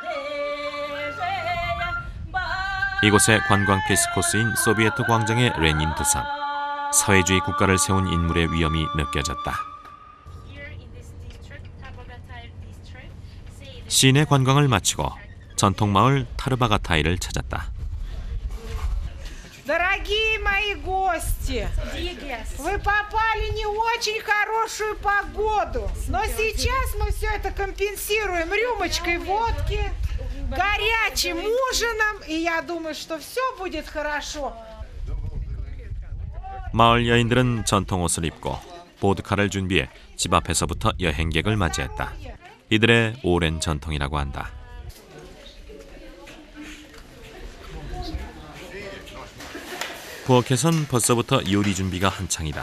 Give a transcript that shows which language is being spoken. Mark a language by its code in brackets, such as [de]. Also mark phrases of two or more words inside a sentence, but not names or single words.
[ko] 이곳의 관광 필수 코스인 소비에트 광장의 레닌 두상, 사회주의 국가를 세운 인물의 위엄이 느껴졌다. 시내 관광을 마치고 전통마을 타르바가타이를 찾았다. [ru] Дорогие мои гости, вы попали не очень хорошую погоду, но сейчас мы все это компенсируем рюмочкой водки, горячим ужином, и я думаю, что все будет хорошо. [ko] 마을 여인들은 전통 옷을 입고 보드카를 준비해 집 앞에서부터 여행객을 맞이했다. 이들의 오랜 전통이라고 한다. 부엌에선 벌써부터 요리 준비가 한창이다.